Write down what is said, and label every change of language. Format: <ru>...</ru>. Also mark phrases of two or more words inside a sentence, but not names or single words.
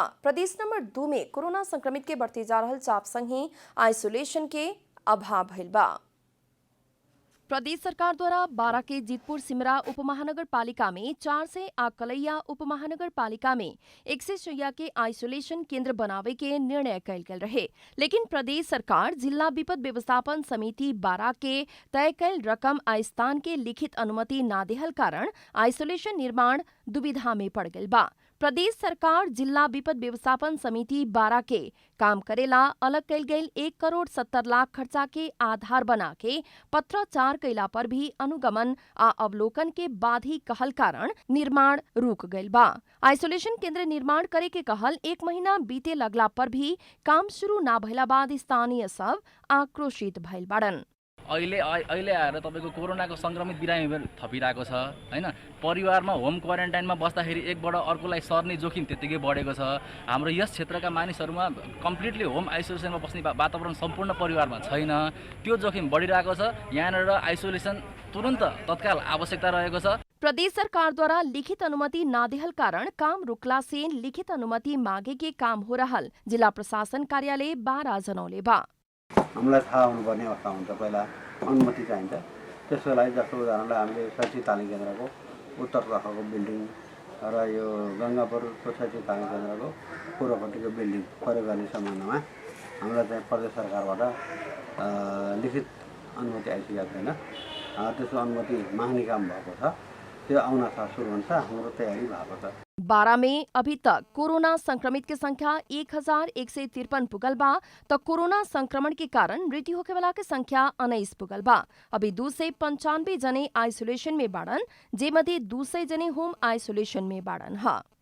<bho>प्रदेश नंबर 2 में कोरोना संक्रमित के बढ़ते जा रहल चाप संग ही आइसोलेशन के अभाव भइल बा। प्रदेश सरकार द्वारा बारा के जितपुर सिमरा उपमहानगर पालिका में 4 से कलैया उपमहानगर पालिका में 106 के आइसोलेशन केंद्र बनावे के निर्णय कल गेल रहे, लेकिन प्रदेश सरकार जिला विपद व्यवस्थापन समिति बारा के तय कल रकम आ स्थान के लिखित अनुमति ना देहल कारण आइसोलेशन निर्माण दुविधा में पड़ गइल बा। प्रदेश सरकार जिला विपद व्यवस्थापन समिति बारा के काम करेला अलग कल गई 1,70,00,000 खर्चा के आधार बना के पत्राचार कैला पर भी अनुगमन आ अवलोकन के बाद ही कहल कारण निर्माण रुक गइल बा। आइसोलेशन केंद्र निर्माण करे के कहल 1 महीना बीते लगला पर भी काम शुरू ना भइला बाद स्थानीय सब आक्रोशित भइल बाड़न।</bho> <ne>अहिले आएर तपाईको कोरोनाको संक्रमित बिरामी थपिरहेको छ हैन। परिवारमा होम क्वारेन्टाइनमा बस्दाखेरि एकबाट अर्कोलाई सर्ने जोखिम त्यतिकै बढेको छ। हाम्रो यस क्षेत्रका मानिसहरूमा</ne> <en>completely home</en> <ne>आइसोलेसनमा बस्ने वातावरण सम्पूर्ण परिवारमा छैन। त्यो जोखिम बढिरहेको छ। यहाँनिर आइसोलेसन तुरन्त तत्काल आवश्यकता रहेको छ।</ne> <bho>प्रदेश सरकार द्वारा लिखित अनुमति ना देहल कारण काम रुकला से लिखित अनुमति मागे के काम हो रहल जिला प्रशासन कार्यालय बारा जनौले बा।</bho> <ne>हामीलाई थाहा हुनुपर्ने अवस्था हुन्छ, पहिला अनुमति चाहिन्छ। त्यसको लागि जस्तो उदाहरणलाई हामीले शैक्षिक तालिम केन्द्रको उत्तरतर्फको बिल्डिङ र यो गङ्गापुर शैक्षिक तालिम केन्द्रको पूर्वपट्टिको बिल्डिङ प्रयोग गर्ने सम्बन्धमा हामीलाई चाहिँ प्रदेश सरकारबाट लिखित अनुमति आइसकेको छैन। त्यसको अनुमति माग्ने काम भएको छ, त्यो आउन सुरु हुन्छ। हाम्रो तयारी भएको छ।</ne> <bho>बारा में अभी तक कोरोना संक्रमित की संख्या 1,153 पुगल बा, तो कोरोना संक्रमण के कारण मृत्यु होके वाला की संख्या 19 पुगल बा। अभी 295 जने आइसोलेशन में बाड़न, जे मध्य 200 जने</bho> <en>home isolation</en> <bho>में बाड़न हा।</bho>